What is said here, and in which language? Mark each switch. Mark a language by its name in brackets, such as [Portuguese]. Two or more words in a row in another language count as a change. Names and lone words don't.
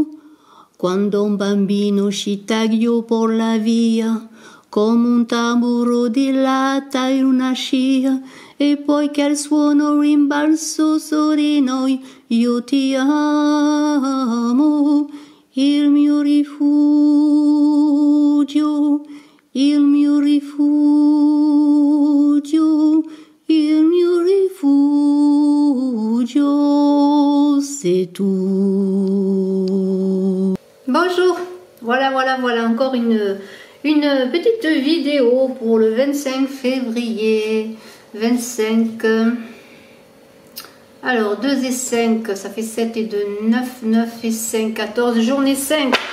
[Italian] Quando un bambino ci tagliò per la via, come un tamburo di latta in una scia, e poi che il suono rimbalzò su di noi, io ti amo, il mio rifugio, il mio rifugio, il mio rifugio, [French] c'est tout. Bonjour, voilà, encore une petite vidéo pour le 25 février. 25, alors 2 et 5, ça fait 7 et 2, 9, 9 et 5, 14, journée 5.